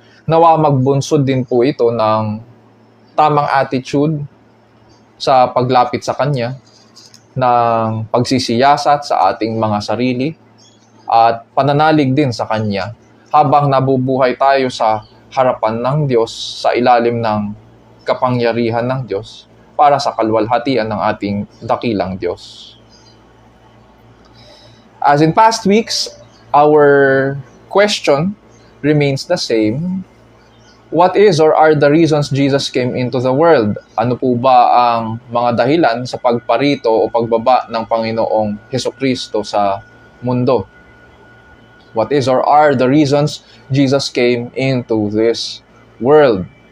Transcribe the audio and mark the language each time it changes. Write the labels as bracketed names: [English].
[Filipino] Nawa magbunsod din po ito ng tamang attitude sa paglapit sa Kanya, ng pagsisiyasat sa ating mga sarili, at pananalig din sa Kanya habang nabubuhay tayo sa harapan ng Diyos sa ilalim ng kapangyarihan ng Diyos para sa kalwalhatian ng ating dakilang Diyos. [English] As in past weeks, our question remains the same. What is or are the reasons Jesus came into the world? [Filipino] Ano po ba ang mga dahilan sa pagparito o pagbaba ng Panginoong Hesukristo sa mundo? [English] What is or are the reasons Jesus came into this world?